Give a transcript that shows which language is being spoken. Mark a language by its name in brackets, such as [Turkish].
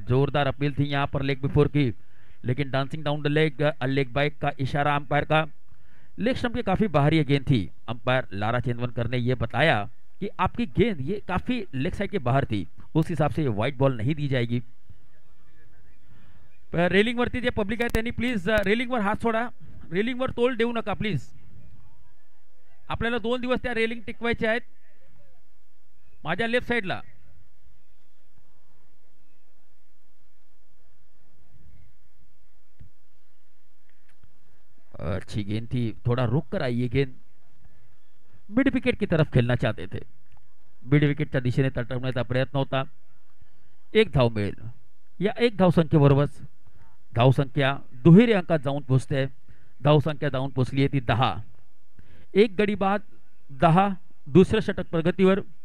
[Hindi] जोरदार अपील थी यहाँ पर लेग बिफोर की, लेकिन dancing down the leg bike का इशारा अंपायर का, लेग स्टंप के काफी बाहर ये गेंद थी। अंपायर लारा चेंदवनकर ने यह बताया कि आपकी गेंद ये काफी लेग साइड के बाहर थी, उस हिसाब से ये व्हाइट बॉल नहीं दी जाएगी। [Marathi] रेलिंग वरती जे पब्लिक आहे त्यांनी प्लीज रेलिंग वर हात सोडा, रेलिंग वर तोल देऊ नका प्लीज। आपल्याला 2 दिवस त्या रेलिंग टिकवायचे आहेत। माझ्या लेफ्ट साइडला [Hindi] अच्छी गेंद थी, थोड़ा रुक कर आई ये गेंद। मिड विकेट की तरफ खेलना चाहते थे, [Marathi] मिड विकेटच्या दिशेने तटवण्याचा प्रयत्न होता। एक धाव मिळेल, या एक धावसंख्येबरोबरच धावसंख्या दुहेरी अंकात जाऊन पोहोचते। धावसंख्या जाऊन पोहोचली आहे ती 10। एक गडी बाद 10, दुसरं षटक प्रगतीवर।